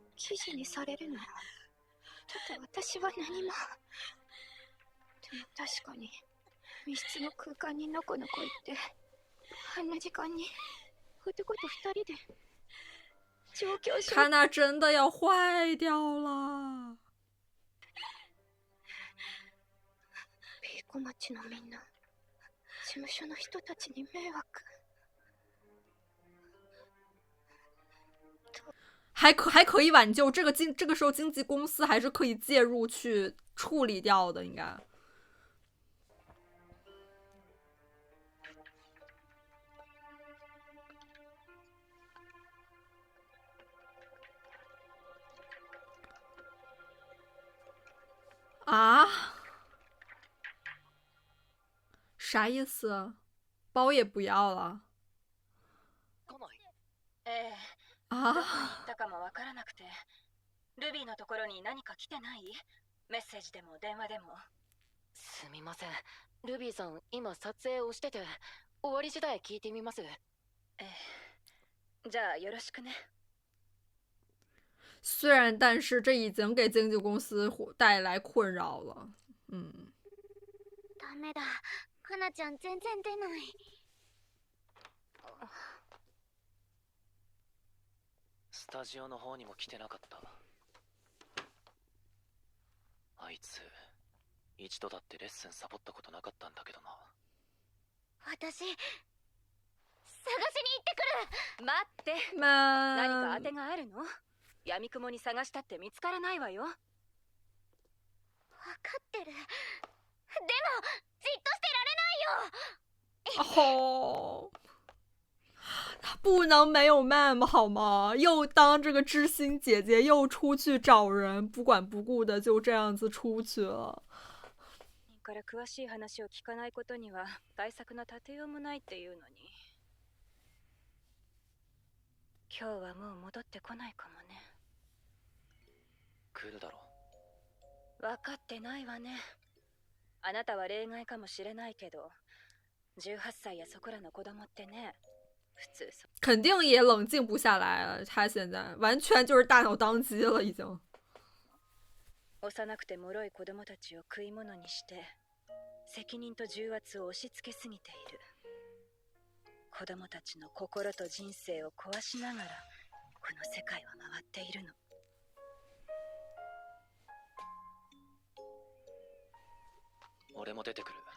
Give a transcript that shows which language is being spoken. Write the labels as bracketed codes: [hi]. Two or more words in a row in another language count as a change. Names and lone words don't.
[ja] 指示にされるの。だって私は何も。でも確かに密室の空間にのこのこ行ってあんな時間に男と二人で状況証 [zh] 卡纳真的要坏掉了。 [ja] ピーコ町のみんな、事務所の人たちに迷惑。 [zh] 还可以挽救，这个时候经纪公司还是可以介入去处理掉的，应该。啊？啥意思？包也不要了？ [ja] ええ、 [zh] 啊？ [ja] どこに行ったかもわからなくて、ルビーのところに何か来てない？メッセージでも電話でも。すみません、ルビーさん今撮影をしてて、終わり次第聞いてみます。ええ、じゃあよろしくね。 [zh] 虽然，但是这已经给经纪公司带来困扰了。嗯。 [ja] ダメだ、かなちゃん全然出ない。スタジオの方にも来てなかった。あいつ一度だってレッスンサボったことなかったんだけどな。私、探しに行ってくる。待って、ま何か当てがあるの？闇雲に探したって見つからないわよ。分かってる。でもじっとしてられないよ。 [zh] 哦，他不能没有 ma'am 好吗？又当这个知心姐姐，又出去找人，不管不顾的就这样子出去了。 [ja] から詳しい話を聞かないことには対策の立てようもないっていうのに。今日はもう戻ってこないかもね。来るだろう。分かってないわね。あなたは例外かもしれないけど、18歳やそこらの子供ってね、普通 [zh] 肯定也冷静不下来了。他现在完全就是大脑当机了，已经。 [ja] 幼くて脆い子供たちを食い物にして責任と重圧を押し付けすぎている。子供たちの心と人生を壊しながらこの世界は回っているの。俺も出てくる。